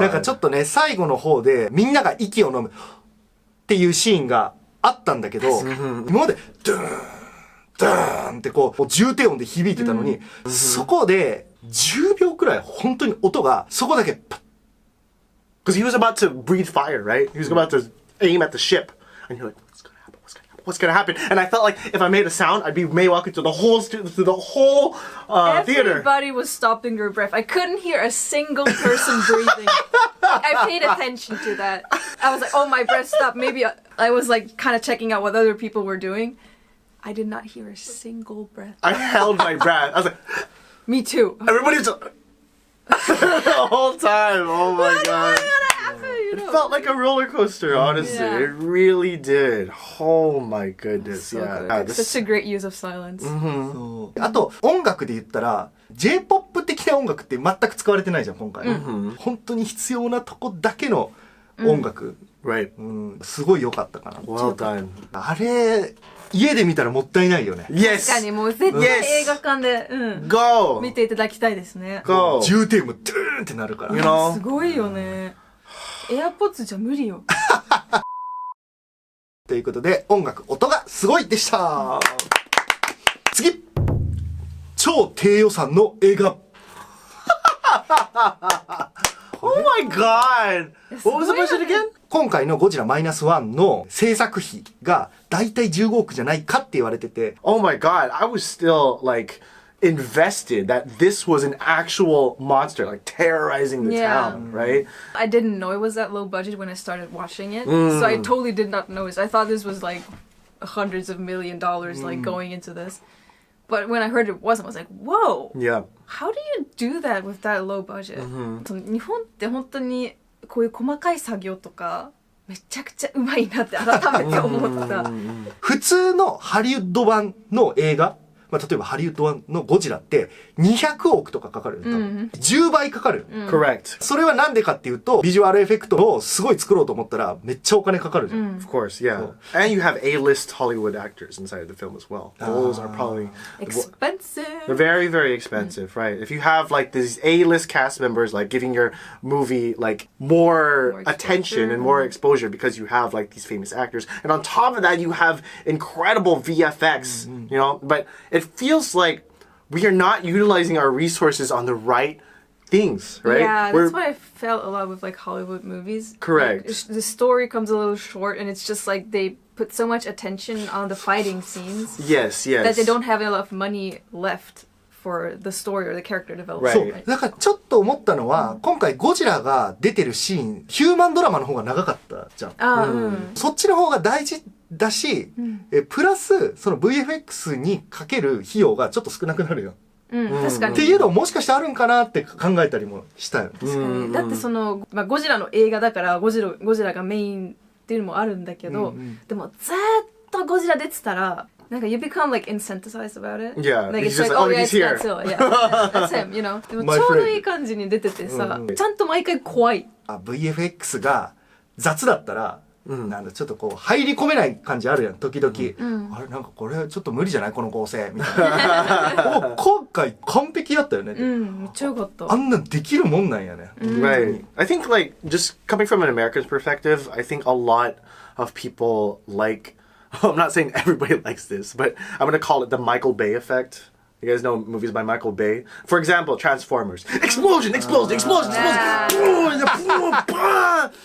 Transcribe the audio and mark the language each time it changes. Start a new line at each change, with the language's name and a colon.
Japanese: なんかちょっとね、最後の方でみんなが息を飲むっていうシーンがあったんだけど、今までドゥーン、ドゥーンってこう重低音で響いてたのに、そこで10秒くらい本当に音がそこだけパッ。
English: Because he was about to breathe fire, right? He was about to aim at the ship. And you're like, what's gonna happen? What's gonna happen? what's gonna happen? And I felt like if I made a sound, I'd be walking through the whole theater. Everybody was stopping their breath. I couldn't hear a single person breathing. I paid attention to that. I was like, oh, my breath stopped. Maybe I was like kind of checking out what other people were doing. I did not hear a single breath. I held my breath. I was like, Me too. everybody's the whole time. Oh my god. It felt like a roller coaster, honestly. Yeah. It really did. Oh my goodness. So yeah. good. Such a great use of silence.
Japanese: そうあと音楽で言ったら J-POP 的な音楽って全く使われてないじゃん今回、本当に必要なとこだけの音楽、
English: Right.
Japanese: すごい良かったかな。
English: Well done.
Japanese: あれ家で見たらもったいないよね。
English: Yes.
Japanese: 確かにもう絶対映画館で、
English: Go.
Japanese: 見ていただきたいですね。
English: Go.
Japanese: 重点もドゥーンってなるから。
English: You know?
Japanese: すごいよね。 AirPods じゃ無理よ。ということで音楽音がすごいでした。次超低予算の映画。
English: Oh my god. What was the budget again?
Japanese: 今回のゴジラマイナスワンの制作費がだいたい15億じゃないかって言われてて。
English: Oh my god. I was still like invested that this was an actual monster like terrorizing the town, right? I didn't know it was that low budget when I started watching it. So I totally did not notice. I thought this was like hundreds of $1 million like going into this. But when I heard it wasn't, I was like, whoa. Yeah. How do you do that with that low budget?
Japanese: 日本って本当にこういう細かい作業とかめちゃくちゃうまいなって改めて思った。普通のハリウッド版の映画、まあ、例えばハリウッド版のゴジラって200億とかかかるよ、10倍かかる、
English: Correct.
Japanese: それはなんでかっていうとビジュアルエフェクトをすごい作ろうと思ったらめっちゃお金かかるじゃん、
English: Of course, yeah. And you have A-list Hollywood actors inside of the film as well. Those are probably Expensive. they're very, very expensive, right? If you have like these A-list cast members like giving your movie like more attention and more exposure because you have like these famous actors, and on top of that you have incredible VFX, you know, but it feels like we are not utilizing our resources on the right things, right? Yeah, that's what I felt a lot with like Hollywood movies. Correct. Like, the story comes a little short, and it's just like they put so much attention on the fighting scenes. Yes, yes. That they don't have enough money left for the story or the character development.
Japanese: そうだからちょっと思ったのは、今回ゴジラが出てるシーンヒューマンドラマの方が長かったじゃん、そっちの方が大事だし、プラスその VFX にかける費用がちょっと少なくなるよ、確かに。っていうのももしかしてあるんかなって考えたりもしたよ、だってその、まあ、ゴジラの映画だからゴジラがメインっていうのもあるんだけど、でもずーっとゴジラ出てたらなんか
English: you become like insensitised about it. Yeah, like it's it's like like, oh oh, yeah, he's here. Godzilla. Yeah, that's him. You know.
Japanese: でもちょうどいい感じに出ててさ、ちゃんと毎回怖い。 VFX が雑だったら、なんだちょっとこう入り込めない感じあるやん時々、あれなんかこれちょっと無理じゃないこの構成みたいな今回完璧だったよね、めっちゃよかった。あんなんできるもんなんやね、
English: Right. I think like just coming from an American's perspective, I think a lot of people like I'm not saying everybody likes this, but I'm going to call it the Michael Bay effect. You guys know movies by Michael Bay? For example, Transformers. Explosion, explosion, explosion, explosion.